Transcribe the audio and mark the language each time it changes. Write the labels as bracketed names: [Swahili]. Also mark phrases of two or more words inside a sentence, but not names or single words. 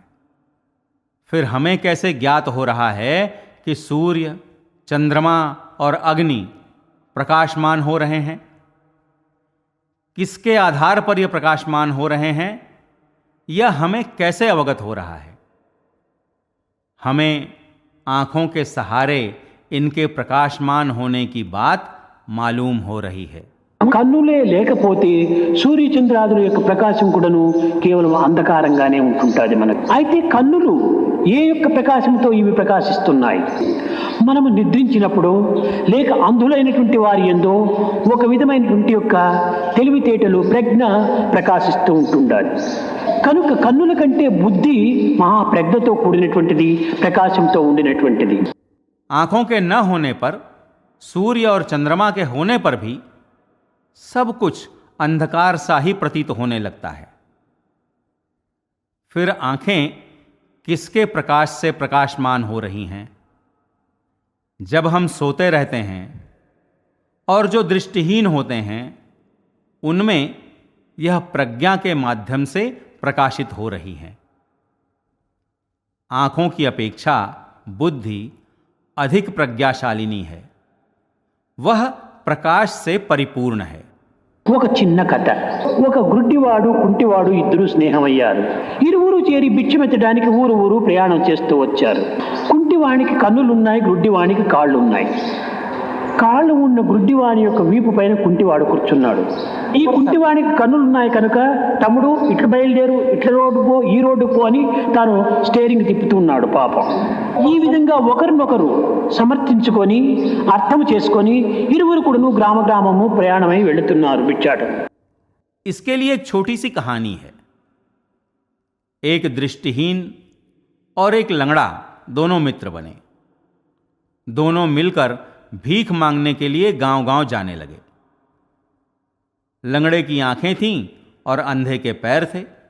[Hindi] फिर हमें कैसे ज्ञात हो रहा है कि सूर्य, चंद्रमा और अग्नि प्रकाशमान हो रहे हैं? किसके आधार पर यह प्रकाशमान हो रहे हैं, यह हमें कैसे अवगत हो रहा है? हमें आंखों के सहारे इनके प्रकाशमान होने की बात मालूम हो रही है। [Telugu] కన్నులే లేకపోతే సూర్యచంద్రాదుల యొక్క ప్రకాశం కూడాను కేవలం అంధకారంగానే ఉంటుంటుంది మనకు. అయితే కన్నులు ఏ యొక్క ప్రకాశంతో ఇవి ప్రకాశిస్తున్నాయి? మనము నిద్రించినప్పుడు లేక అంధులైనటువంటి వారి యందు ఒక విధమైనటువంటి యొక్క తెలివితేటలు, ప్రజ్ఞ ప్రకాశిస్తూ ఉంటుండాలి. కనుక కన్నుల కంటే బుద్ధి మహా ప్రజ్ఞతో కూడినటువంటిది, ప్రకాశంతో ఉండినటువంటిది. [Hindi] आंखों के न होने पर, सूर्य और चंद्रमा के होने पर भी सब कुछ अंधकार सा ही प्रतीत होने लगता है। फिर आंखें किसके प्रकाश से प्रकाशमान हो रही हैं? जब हम सोते रहते हैं और जो दृष्टिहीन होते हैं, उनमें यह प्रज्ञा के माध्यम से प्रकाशित हो रही हैं। आंखों की अपेक्षा बुद्धि अधिक प्रज्ञाशालिनी है, वह प्रकाश से परिपूर्ण है। [Telugu] ఒక చిన్న కథ. ఒక గుడ్డివాడు, కుంటివాడు ఇద్దరు స్నేహమయ్యారు. ఇరువురు చేరి బిచ్చమెత్తడానికి ఊరు ఊరు ప్రయాణం చేస్తూ వచ్చారు. కుంటివానికి కన్నులున్నాయి, గుడ్డివానికి కాళ్ళున్నాయి. కాళ్ళు ఉన్న గుడ్డివాని యొక్క వీపు పైన కుంటివాడు కూర్చున్నాడు. ఈ కుంటివానికి కన్నులున్నాయి కనుక, తమ్ముడు ఇట్లా బయలుదేరు, ఇట్లా రోడ్డు పో, ఈ రోడ్డు పో అని తాను స్టీరింగ్ తిప్పుతూ ఉన్నాడు పాపం. ఈ విధంగా ఒకరినొకరు సమర్థించుకొని, అర్థం చేసుకొని ఇరువురు కూడాను గ్రామము ప్రయాణమై వెళుతున్నారు బిచ్చాట. [Hindi] इसके लिए एक छोटी सी कहानी है। एक दृष्टिहीन और एक लंगड़ा दोनों मित्र बने। दोनों मिलकर भीख मांगने के लिए गांव-गांव जाने लगे। लंगड़े की आंखें थीं और अंधे के पैर थे।